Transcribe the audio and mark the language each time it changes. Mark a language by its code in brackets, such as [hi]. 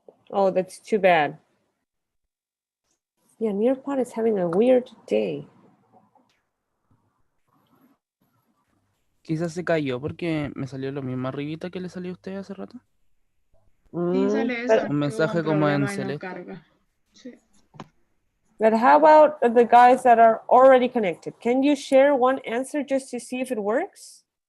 [en] Oh, that's too bad. Yeah, Nearpod is having a weird day. [es] Quizás se cayó porque me salió lo mismo arribita que le salió a usted hace rato. Sí, sale eso. Un mensaje como en celeste. Carga. Sí. [en] But how about the guys that are already connected? Can you share one answer just to see if it works?